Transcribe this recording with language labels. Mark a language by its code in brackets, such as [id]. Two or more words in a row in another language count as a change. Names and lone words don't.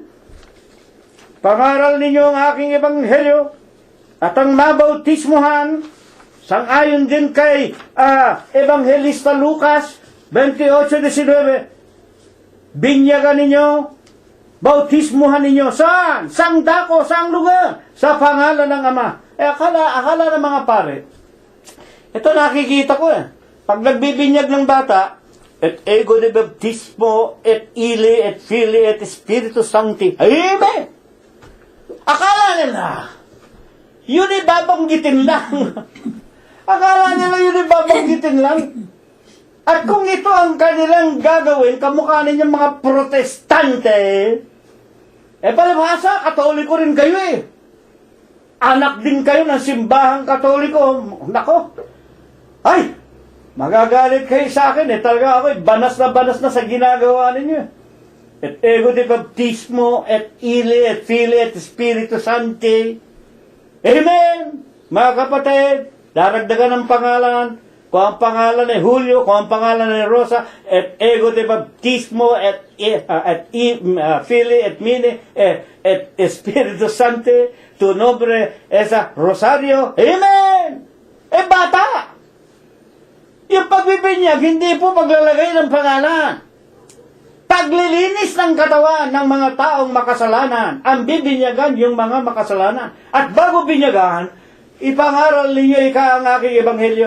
[tl] Pangaral ninyo ang aking ebanghelyo at ang mabautismuhan, sang-ayon din kay Evangelista Lucas 28:19. Binyagan ninyo, bautismuhan ninyo. Saan? Saang dako? Saang lugar? Sa pangalan ng Ama. Akala ng mga pare, ito nakikita ko pag nagbibinyag ng bata, [la] et ego de baptismo, et ili, et fili, et spiritu sancti. Amen! [tl] Akala nila, yun ay babanggitin lang. Akala nila yun ay babanggitin lang. At kung ito ang kanilang gagawin, kamukha ninyong mga Protestante, palibhasa, Katoliko rin kayo Anak din kayo ng simbahang Katoliko. Nako, ay, magagalit kayo sa akin Talaga ako banas na sa ginagawa ninyo. [la] Et ego de baptismo, et ili, et fili, et spiritu sancti. Amen! [tl] Mga kapatid, daragdagan ng pangalan. Kung ang pangalan ay Julio, kung ang pangalan ay Rosa, et ego de baptismo, et fili, et mini, et spiritu sancti, [es] tu nombre esa Rosario. [tl] Amen! Bata! Yung pagbibinyag, hindi po paglalagay ng pangalan. Paglilinis ng katawan ng mga taong makasalanan, ang bibinyagan yung mga makasalanan. At bago binyagan, ipangaral ninyo ang aking ebanghelyo.